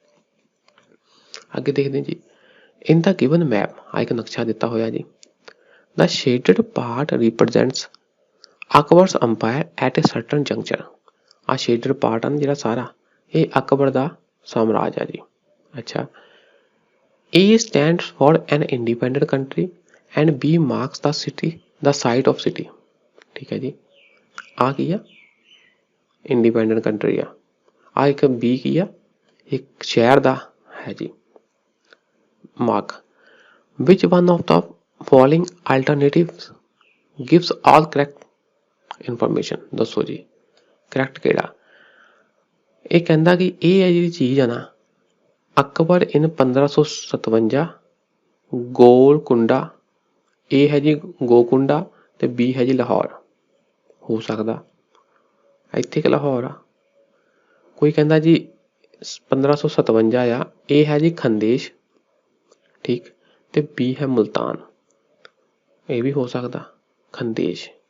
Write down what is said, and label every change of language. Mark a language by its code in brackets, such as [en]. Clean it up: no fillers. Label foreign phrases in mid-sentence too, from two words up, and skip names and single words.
[pa] ਅੱਗੇ ਦੇਖਦੇ ਜੀ, [en] in the given map, [pa] ਆ ਇੱਕ ਨਕਸ਼ਾ ਦਿੱਤਾ ਹੋਇਆ ਜੀ। [en] The shaded part represents Akbar's empire at a certain juncture. [pa] ਆ [en] shaded part [pa] ਹਨ ਜਿਹੜਾ ਸਾਰਾ, ਇਹ ਅਕਬਰ ਦਾ ਸਾਮਰਾਜ ਹੈ ਜੀ। ਅੱਛਾ, [en] A stands for an independent country and B marks the city, the site of city, [pa] ਠੀਕ ਹੈ ਜੀ। ਆ ਕੀ ਆ, [en] independent country [pa] ਆ। ਆ ਇੱਕ B ਕੀ ਆ, ਇੱਕ ਸ਼ਹਿਰ ਦਾ ਹੈ ਜੀ ਮਾਰਕ। [en] Which one of the following alternatives gives all correct information, [pa] ਦੱਸੋ ਜੀ ਕਰੈਕਟ ਕਿਹੜਾ। ਇਹ ਕਹਿੰਦਾ ਕਿ ਇਹ ਹੈ ਜਿਹੜੀ ਚੀਜ਼ ਆ ਨਾ, ਅਕਬਰ ਇਨ 1557 ਗੋਲਕੁੰਡਾ, ਇਹ ਹੈ ਜੀ ਗੋਕੁੰਡਾ ਤੇ ਬੀ ਹੈ ਜੀ ਲਾਹੌਰ। ਹੋ ਸਕਦਾ ਇੱਥੇ ਕਿ ਲਾਹੌਰ ਆ, ਕੋਈ ਕਹਿੰਦਾ ਜੀ 1557 ਆ, ਇਹ ਹੈ ਜੀ ਖੰਦੇਸ਼, ਠੀਕ, ਤੇ ਬੀ ਹੈ ਮੁਲਤਾਨ, ਇਹ ਵੀ ਹੋ ਸਕਦਾ ਖੰਦੇਸ਼।